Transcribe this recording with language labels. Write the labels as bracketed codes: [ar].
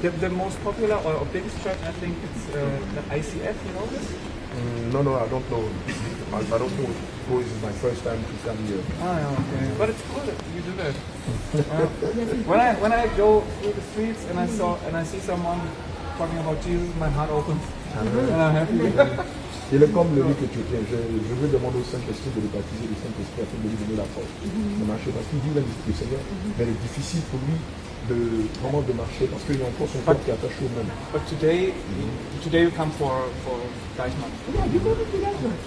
[en] The most popular or biggest church, I think, it's the ICF. You know this? No, I don't know. I don't know. This is my first time to come here. Okay. But it's cool that you do that. When I go through the streets and I see someone talking about Jesus, my heart opens. And I'm happy. [fr] Il est comme le riz que tu tiens. Je veux demander au Saint-Esprit de le baptiser, le Saint-Esprit afin de lui donner la force de marcher. Parce qu'il dit là, le Seigneur, mais il est difficile pour lui vraiment de marcher parce qu'il y a encore son corps qui est attaché au même. [en] But today you come for Deichmann. Yeah, you go to Deichmann.